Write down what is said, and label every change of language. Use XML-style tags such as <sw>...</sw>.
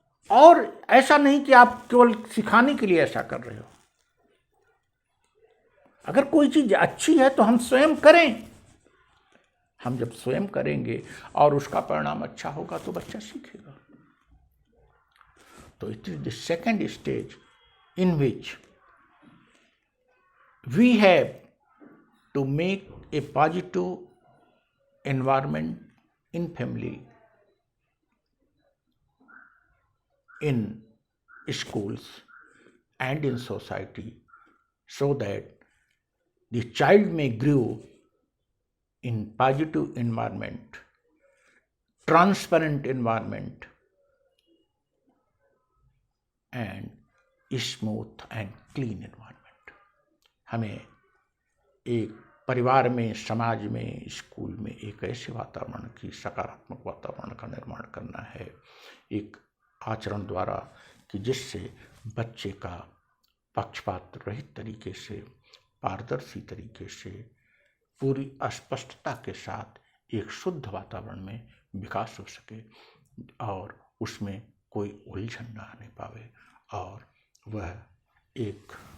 <hi>और ऐसा नहीं कि आप केवल सिखाने के लिए ऐसा कर रहे हो। अगर कोई चीज अच्छी है तो हम स्वयं करें। हम जब स्वयं करेंगे और उसका परिणाम अच्छा होगा तो बच्चा सीखेगा।</hi> <en>तो it is the second stage in which we have to make a positive environment in family, in schools and in society, so that the child may grow in positive environment, transparent environment and smooth and clean environment.</en> <hi>हमें एक परिवार में, समाज में, school में एक ऐसे वातावरण की, सकारात्मक वातावरण का निर्माण करना है एक आचरण द्वारा कि जिससे बच्चे का पक्षपात रहित तरीके से, पारदर्शी तरीके से, पूरी स्पष्टता के साथ एक शुद्ध वातावरण में विकास हो सके और उसमें कोई उलझन न आने पावे और वह एक</hi>